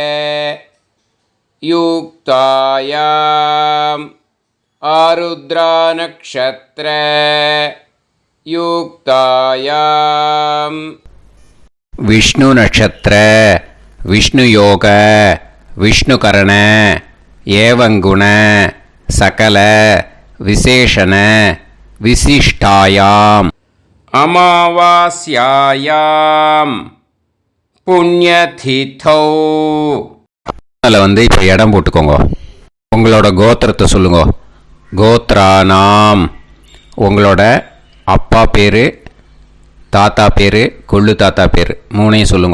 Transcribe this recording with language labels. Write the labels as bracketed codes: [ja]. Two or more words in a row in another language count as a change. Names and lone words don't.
[sa] युक्तायाम् आरुद्रा नक्षत्र युक्तायाम् विष्णु नक्षत्र विष्णु योग विष्णुकरण एवं गुण सकल विशेषण विशिष्टायाम अमावास्यायाम् पुण्यतिथौ. [ta] அதில் வந்து இப்போ இடம் போட்டுக்கோங்க. உங்களோட கோத்திரத்தை சொல்லுங்க. கோத்ரானாம் உங்களோட அப்பா பேர், தாத்தா பேர், கொள்ளு தாத்தா பேர் 3ஐயும் சொல்லுங்க.